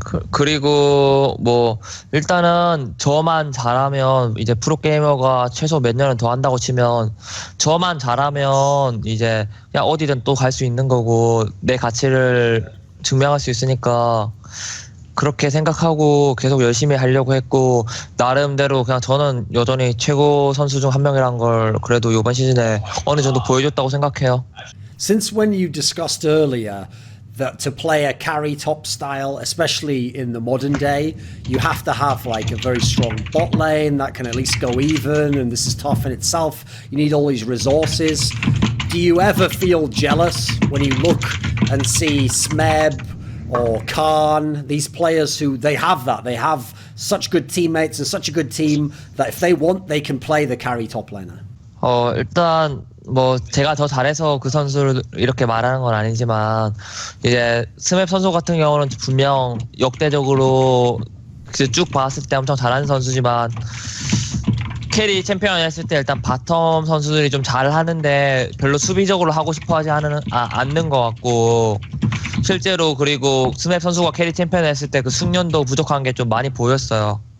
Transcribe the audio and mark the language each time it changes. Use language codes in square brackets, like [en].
[ko] 그리고 뭐 일단은 저만 잘하면 이제 프로게이머가 최소 몇 년은 더 한다고 치면 저만 잘하면 이제 그냥 어디든 또 갈 수 있는 거고 내 가치를 증명할 수 있으니까 그렇게 생각하고 계속 열심히 하려고 했고 나름대로 그냥 저는 여전히 최고 선수 중 한 명이란 걸 그래도 이번 시즌에 어느 정도 보여줬다고 생각해요. [en] Since when you discussed earlier that to play a carry top style, especially in the modern day, you have to have like a very strong bot lane that can at least go even, and this is tough in itself. You need all these resources. Do you ever feel jealous when you look and see Smeb or Khan, these players who they have such good teammates and such a good team that if they want, they can play the carry top laner? [ko] 일단 뭐 제가 더 잘해서 그 선수를 이렇게 말하는 건 아니지만 이제 스맵 선수 같은 경우는 분명 역대적으로 쭉 봤을 때 엄청 잘하는 선수지만 캐리 챔피언 했을 때 일단 바텀 선수들이 좀 잘하는데 별로 수비적으로 하고 싶어하지 않는 것 같고 실제로 그리고 스맵 선수가 캐리 챔피언 했을 때 그 숙련도 부족한 게 좀 많이 보였어요.